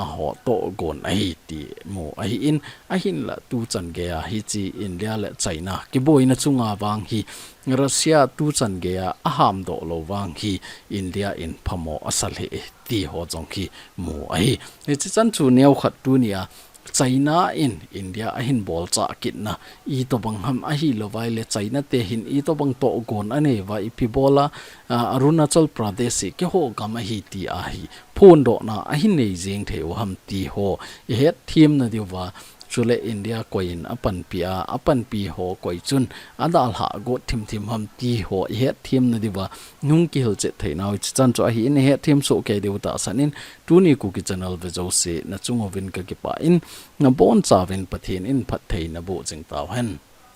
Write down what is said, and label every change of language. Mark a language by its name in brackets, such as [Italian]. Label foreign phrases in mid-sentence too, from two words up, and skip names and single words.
[Thado Chin] ho to gon a hi ti mo a hi in a hin la tu chan ge a hi chi India le China ki boina chunga wang hi Russia tu chan ge a ham do lo wang hi India in phamo asal he ti ho jong ki mo a hi chi chan chu neu khat tu nia China in India a hin bol cha kit na I to bang ham a hi lo vai le China te hin I to bang to gon ane wa I pi bola Arunachal Pradesh ke ho gam a hi ti a hi phon do na a hin nei jeng theu ham ti ho het thim na diwa chule India koin apan pi ho koi chun adal ha go thim ham ti ho het thim na diwa nung ki hel che theinaw chan cho hi ne het thim so ke deuta sanin tuni [English] KUKI channel [Thado Chin] ve jo se na chungovin ka ki pa in na bon chawin pathin in phat theina bo jing taw hen